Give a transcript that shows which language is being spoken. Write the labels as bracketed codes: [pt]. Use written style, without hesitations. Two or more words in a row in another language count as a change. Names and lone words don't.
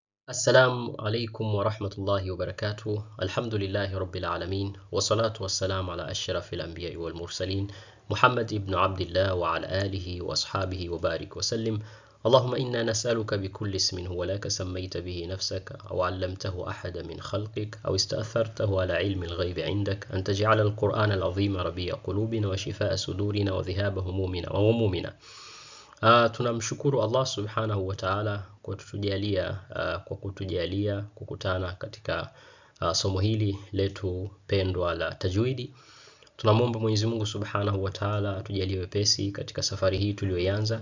[ar] السلام عليكم ورحمة الله وبركاته. الحمد لله رب العالمين، والصلاة والسلام على أشرف الأنبياء والمرسلين محمد ابن عبد الله وعلى آله وأصحابه وبارك وسلم. اللهم إنا نسألك بكل اسم هو لك سميت به نفسك أو علمته أحد من خلقك أو استأثرته على علم الغيب عندك أن تجعل القرآن العظيم ربيع قلوبنا وشفاء صدورنا وذهاب همومنا وغمومنا. [sw] Tunamshukuru Allah [ar] سبحانه وتعالى [sw] kwa kutujalia kukutana katika somo hili letu pendwa la tajwidi. Tunamwomba Mwenyezi Mungu [ar] سبحانه وتعالى [sw] atujalie wepesi katika safari hii tuliyoanza.